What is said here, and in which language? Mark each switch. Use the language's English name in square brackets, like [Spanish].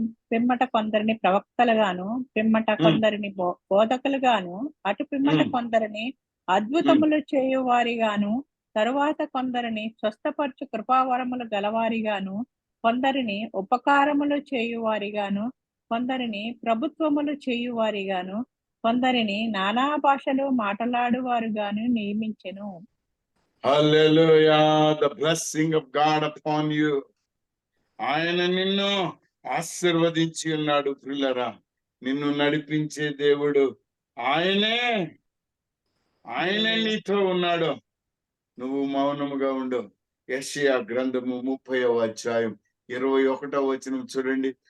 [Telugu] పిమ్మట కొందరిని ప్రవక్తలుగాను, పిమ్మట కొందరిని బోధకులుగాను, అటు పిమ్మట కొందరిని అద్భుతములు చేయువారిగాను, తరువాత కొందరిని స్వస్థపరచు కృపావరములు గలవారిగాను, కొందరిని ఉపకారములు చేయువారిగాను, కొందరిని ప్రభుత్వములు చేయువారిగాను, కొందరిని నానా భాషలు మాట్లాడువారుగాను నియమించెను. హల్లెలూయా. [English] The blessing of God upon you. [Telugu] ఆయన నిన్ను ఆశీర్వదించి ఉన్నాడు. ప్రియులరా, నిన్ను నడిపించే దేవుడు ఆయనే నీతో ఉన్నాడు. నువ్వు మౌనముగా ఉండు. యెషయా గ్రంథము 30వ అధ్యాయం 21వ వచనం చూడండి.